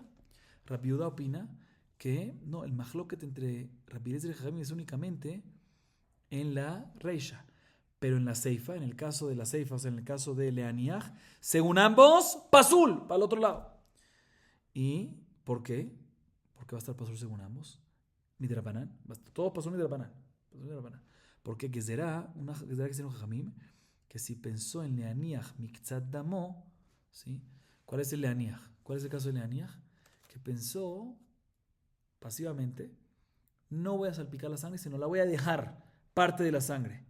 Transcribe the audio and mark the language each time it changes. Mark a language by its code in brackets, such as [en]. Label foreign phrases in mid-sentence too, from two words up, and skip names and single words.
[es] Rabbi Yehuda opina que no, el mahloket entre Rabbi Eliezer y Jajamim es únicamente en la reisha. Pero en la seifa, en el caso de la seifa, o sea, en el caso de leaniach, según ambos, pasul, para el otro lado. ¿Y por qué? Porque va a estar pasul según ambos. [he] Midrabanan, todo פסול מדרבנן. [es] Porque gezerá, una gezerá que se llama Jajamim, que si pensó en [he] להניח מקצת דמו, [es] ¿sí? ¿Cuál es el leaniach? ¿Cuál es el caso de leaniach? Que pensó pasivamente, no voy a salpicar la sangre, sino la voy a dejar parte de la sangre.